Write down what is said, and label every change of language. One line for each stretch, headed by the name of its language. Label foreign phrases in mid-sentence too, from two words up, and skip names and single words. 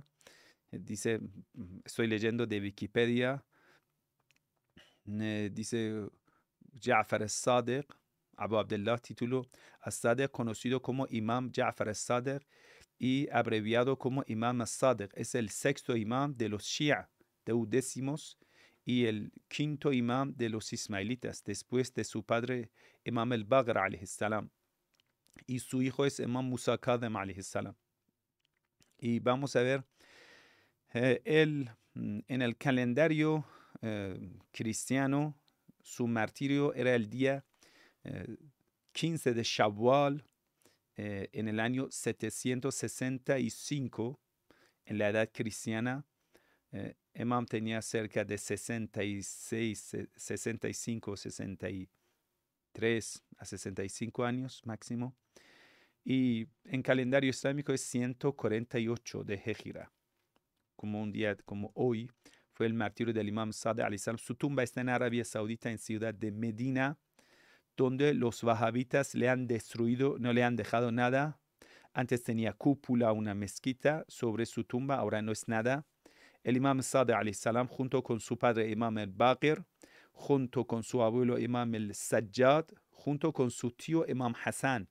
Spanish: Dice, estoy leyendo de Wikipedia, dice Ja'far al-Sadiq, Abu Abdullah, título al-Sadiq, conocido como Imam Ja'far al-Sadiq y abreviado como Imam al-Sadiq. Es el sexto imam de los Shia, deudécimos, y el quinto imam de los ismailitas, después de su padre Imam al-Baqir
Arabic: عليه السلام.
Spanish: Y su hijo es Imam Musa Kadem
Arabic: عليه السلام.
Spanish: Y vamos a ver, él en el calendario cristiano, su martirio era el día 15 de Shawwal en el año 765 en la edad cristiana. Imam tenía cerca de 66, 65, 63 a 65 años máximo. Y en calendario islámico es 148 de Hejira. Como un día como hoy fue el martirio del Imam Sadiq
Arabic: عليه السلام.
Spanish: Su tumba está en Arabia Saudita, en ciudad de Medina, donde los wahabitas le han destruido, no le han dejado nada. Antes tenía cúpula, una mezquita sobre su tumba, ahora no es nada. El Imam Sadiq
Arabic: عليه السلام,
Spanish: junto con su padre Imam al-Baqir, junto con su abuelo Imam al-Sajjad, junto con su tío Imam Hassan.